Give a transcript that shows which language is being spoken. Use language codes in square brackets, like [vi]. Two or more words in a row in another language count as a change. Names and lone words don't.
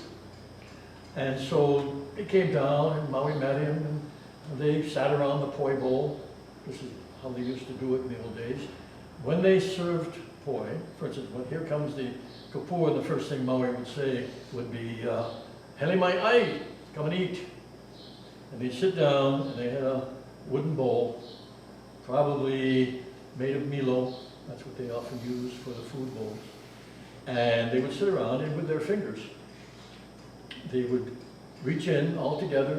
[en] And so he came down, and Maui met him, and they sat around the poi bowl. This is how they used to do it in the old days. When they served poi, for instance, when here comes the kupua, the first thing Maui would say would be, [haw] "Hele mai ai, [en] come and eat." And they'd sit down, and they had a wooden bowl, probably made of Milo. That's what they often use for the food bowls. And they would sit around, and with their fingers, they would reach in all together.